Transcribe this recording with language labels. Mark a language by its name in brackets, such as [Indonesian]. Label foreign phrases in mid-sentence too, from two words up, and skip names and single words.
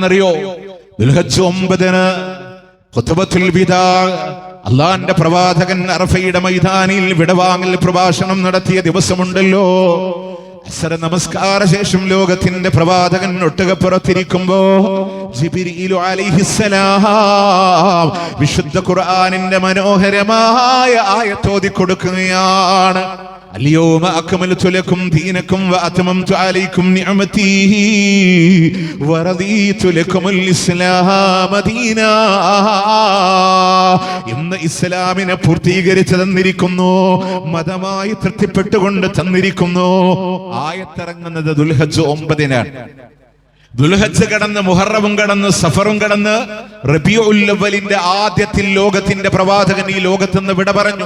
[Malayalam] ദുൽഹജ്ജ് 9 ഖുത്ബത്തുൽ വിദാ അള്ളാന്റെ പ്രവാചകൻ അറഫയുടെ മൈതാനിൽ വിടവാങ്ങൽ പ്രഭാഷണം നടത്തിയ ദിവസമുണ്ടല്ലോ. അസ്സര നമസ്കാര ശേഷം ലോകത്തിന്റെ പ്രവാചകൻ ഒട്ടകപ്പുറത്തിരിക്കുമ്പോ ജിബ്രീലു അലൈഹിസ്സലാം വിശുദ്ധ ഖുർആനിന്റെ മനോഹരമായ ആയത്തോതി കൊടുക്കുകയാണ്. [Arabic] اليوم أكملت لكم دينكم وأتممت عليكم نعمتي ورضيت لكم الإسلام دينا. [Malayalam] ഇന്ന് ഇസ്ലാമിനെ പൂർത്തീകരിച്ചു തന്നിരിക്കുന്നു, മതമായി തൃപ്തിപ്പെട്ടുകൊണ്ട് തന്നിരിക്കുന്നു. ആയത്തിറങ്ങുന്നത് ദുൽഹജ്ജ് 9-നാണ്. ദുൽഹജ്ജ് കടന്ന് മുഹറവും കടന്ന് സഫറും കടന്ന് റബീഉൽ അവ്വലിന്റെ ആദ്യത്തിൽ ലോകത്തിന്റെ പ്രവാചകൻ ഈ ലോകത്തുനിന്ന് വിട പറഞ്ഞു.